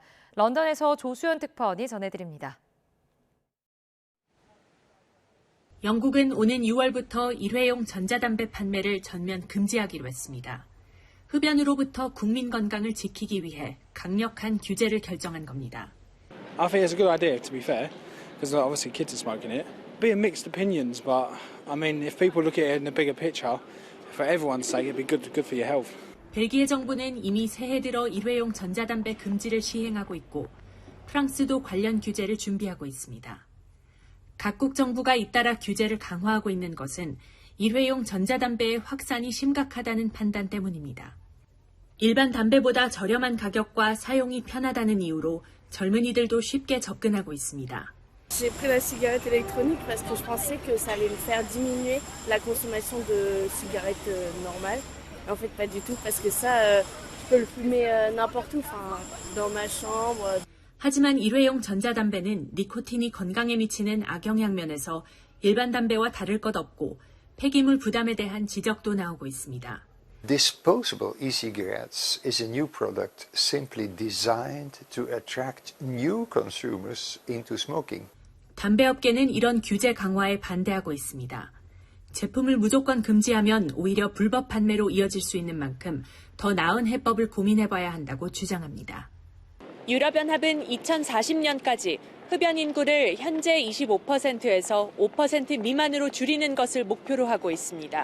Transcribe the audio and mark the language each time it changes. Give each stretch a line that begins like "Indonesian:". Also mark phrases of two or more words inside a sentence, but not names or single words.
Korean: 런던에서 조수연 특파원이 전해드립니다. 영국은 오는 6월부터 일회용 전자담배 판매를 전면 금지하기로 했습니다. 흡연으로부터 국민 건강을 지키기 위해 강력한 규제를 결정한 겁니다.
English: I think it's a good idea, to be fair, because obviously kids are smoking it. Being mixed opinions, but I mean, if people look at it in the bigger picture, for everyone's sake, it'd be good for your health.
Korean: 벨기에 정부는 이미 새해 들어 일회용 전자담배 금지를 시행하고 있고 프랑스도 관련 규제를 준비하고 있습니다. 각국 정부가 잇따라 규제를 강화하고 있는 것은 일회용 전자담배의 확산이 심각하다는 판단 때문입니다. 일반 담배보다 저렴한 가격과 사용이 편하다는 이유로 젊은이들도 쉽게 접근하고 있습니다.
French: J'ai pris la cigarette électronique parce que je pensais que ça allait me faire diminuer la consommation de cigarettes normales. En fait, pas du tout, parce que ça, je peux le fumer n'importe où, enfin, dans ma chambre.
Korean: 하지만 일회용 전자담배는 니코틴이 건강에 미치는 악영향 면에서 일반 담배와 다를 것 없고 폐기물 부담에 대한 지적도 나오고 있습니다.
English: Disposable e-cigarettes is a new product simply designed to attract new consumers into smoking.
Korean: 담배업계는 이런 규제 강화에 반대하고 있습니다. 제품을 무조건 금지하면 오히려 불법 판매로 이어질 수 있는 만큼 더 나은 해법을 고민해봐야 한다고 주장합니다. 유럽연합은 2040년까지 흡연 인구를 현재 25%에서 5% 미만으로 줄이는 것을 목표로 하고 있습니다.